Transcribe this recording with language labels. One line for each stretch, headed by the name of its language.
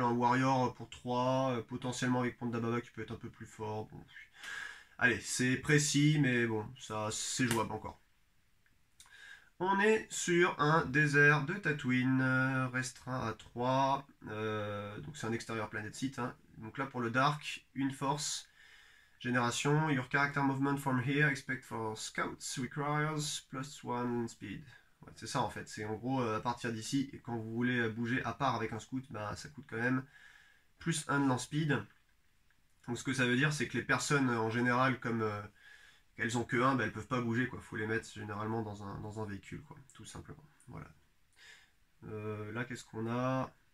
French: Un Warrior pour 3, potentiellement avec Ponda Baba qui peut être un peu plus fort. Bon. Allez, c'est précis, mais bon, ça c'est jouable encore. On est sur un désert de Tatooine, restreint à 3. Donc c'est un extérieur Planet Site. Hein. Donc là pour le Dark, une force.
English: Génération, your character movement from here, expect for scouts, requires +1 speed.
French: Ouais, c'est ça en fait, c'est en gros à partir d'ici, et quand vous voulez bouger à part avec un scout, bah, ça coûte quand même +1 de lance speed. Donc ce que ça veut dire, c'est que les personnes en général, comme elles ont que 1, bah, elles peuvent pas bouger, quoi. Faut les mettre généralement dans un véhicule, quoi, tout simplement. Voilà. Là, qu'est-ce qu'on a?